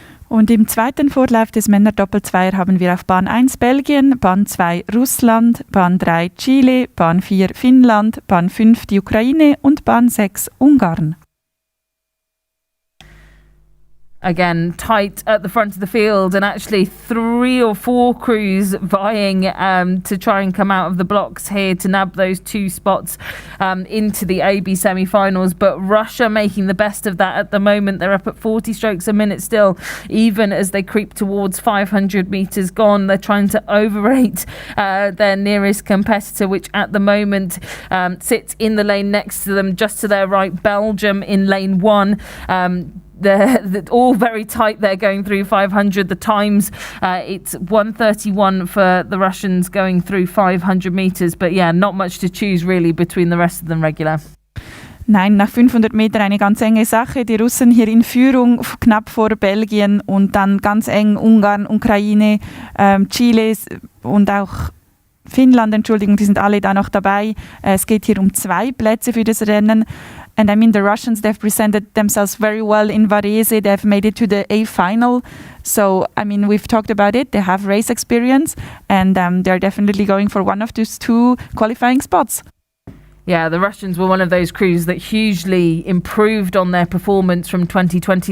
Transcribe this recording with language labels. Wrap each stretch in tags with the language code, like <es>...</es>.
<de>Und im zweiten Vorlauf des Männer-Doppelzweier haben wir auf Bahn 1 Belgien, Bahn 2 Russland, Bahn 3 Chile, Bahn 4 Finnland, Bahn 5 die Ukraine und Bahn 6 Ungarn.</de> <en>Again, tight at the front of the field, and actually 3 or 4 crews vying to try and come out of the blocks here to nab those 2 spots into the AB semi-finals. But Russia making the best of that at the moment. They're up at 40 strokes a minute still, even as they creep towards 500 metres gone. They're trying to overrate their nearest competitor, which at the moment sits in the lane next to them, just to their right, Belgium in lane 1. they're all very tight. They're going through 500. The times, it's 1:31 for the Russians going through 500 meters. But yeah, not much to choose really between the rest of them, Regular.</en> <de>Nein, nach 500 Metern eine ganz enge Sache. Die Russen hier in Führung, knapp vor Belgien und dann ganz eng Ungarn, Ukraine, Chile und auch Finnland, Entschuldigung, die sind alle da noch dabei. Es geht hier um 2 Plätze für das Rennen.</de> <en>And I mean, the Russians, they've presented themselves very well in Varese. They've made it to the A final. So, I mean, we've talked about it. They have race experience and they're definitely going for one of those 2 qualifying spots. Yeah, the Russians were one of those crews that hugely improved on their performance from 2020.</en>